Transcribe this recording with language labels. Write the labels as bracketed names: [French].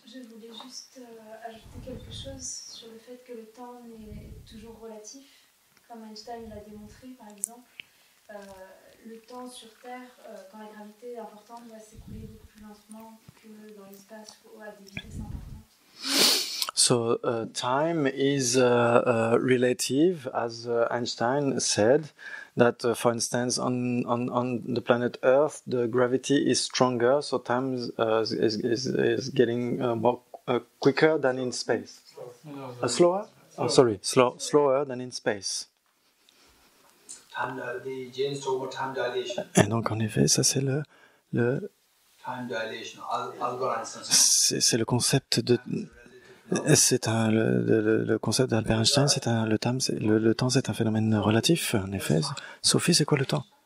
[French] Je voulais juste ajouter quelque chose sur le fait que le temps est toujours relatif, comme Einstein l'a démontré par exemple. Le temps sur Terre, quand la gravité est importante, va s'écouler beaucoup plus lentement que dans l'espace ou à des vitesses importantes. [English] So time is relative, as Einstein said. That, for instance, on the planet Earth, the gravity is stronger, so time is getting more quicker than in space. Slower? Oh, sorry, slower than in space. The James talk about time dilation. [French] Et donc, en effet, ça c'est le [English] Time dilation. Albert Einstein. [French] c'est le concept de le concept d'Albert Einstein, le temps c'est un phénomène relatif, en effet. Sophie, c'est quoi le temps?